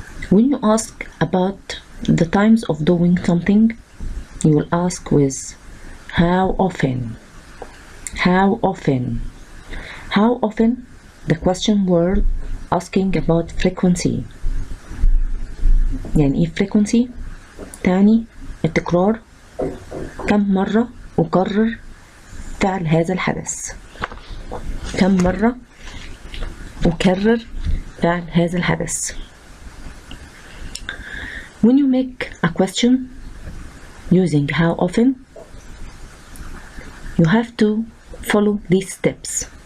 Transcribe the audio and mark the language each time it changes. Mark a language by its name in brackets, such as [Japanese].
[English] When you ask about the times of doing something, you will ask with how often. How often. How often? The question word asking about frequency. [Arabic] يعني ايه frequency؟ تعني التكرار. كم مرة أكرر فعل هذا الحدث؟ كم مرة أكرر فعل هذا الحدث؟ [English] When you make a question using how often, you have to follow these steps.